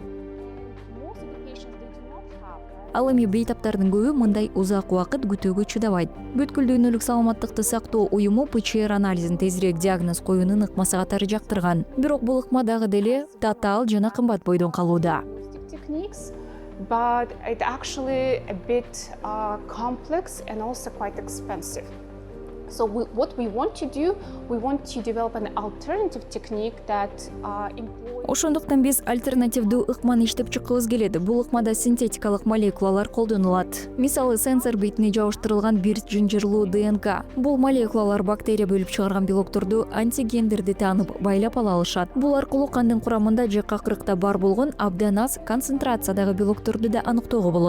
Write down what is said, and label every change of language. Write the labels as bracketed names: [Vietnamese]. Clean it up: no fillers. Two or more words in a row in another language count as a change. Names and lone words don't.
[Kyrgyz] Ал эми бейтаптардын көбү мындай узак убакыт күтүүгө чыдабайт. Бүткүл дүйнөлүк саламаттыкты сактоо уюму ПЧР анализин тезирээк диагноз коюунун ыкмасы катары жактырган. Бирок бул ыкма дагы деле татаал жана кымбат бойдон калууда. [English] But it actually a bit complex and also quite expensive. So what we want to do, we want to develop an alternative technique that employs... [Kyrgyz] Ошондуктан биз альтернативдүү ыкманы иштеп чыккыбыз келет. Бул ыкмада синтетикалык молекулалар колдонулат. Мисалы, сенсор бетине жабыштырылган бир жынжырлуу ДНК. Бул молекулалар бактерия бөлүп чыгарган белокторду, антигендерди таанып, байлап ала алышат. Бул аркылуу кандын курамында же какырыкта бар болгон абдан аз концентрациядагы белокторду да аныктоого болот.